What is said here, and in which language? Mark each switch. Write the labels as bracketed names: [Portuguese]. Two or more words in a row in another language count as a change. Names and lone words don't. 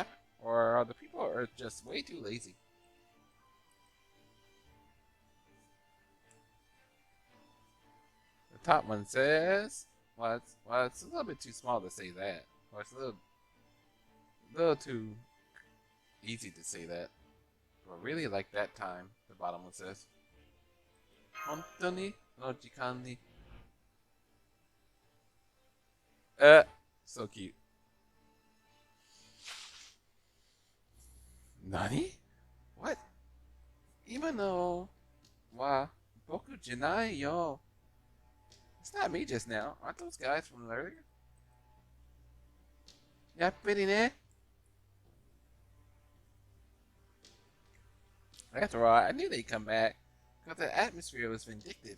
[English] Or are the people are just way too lazy? The top one says, well, it's a little bit too small to say that. Or it's a little too easy to say that. But really like that time, the bottom one says. [Japanese] 本当に の 時間 に. [English] So cute. Nani? What? [Japanese] 今のは 僕 じゃない よ. [English] It's not me just now. Aren't those guys from earlier? Yeah, pretty ne? After all, I knew they'd come back because the atmosphere was vindictive.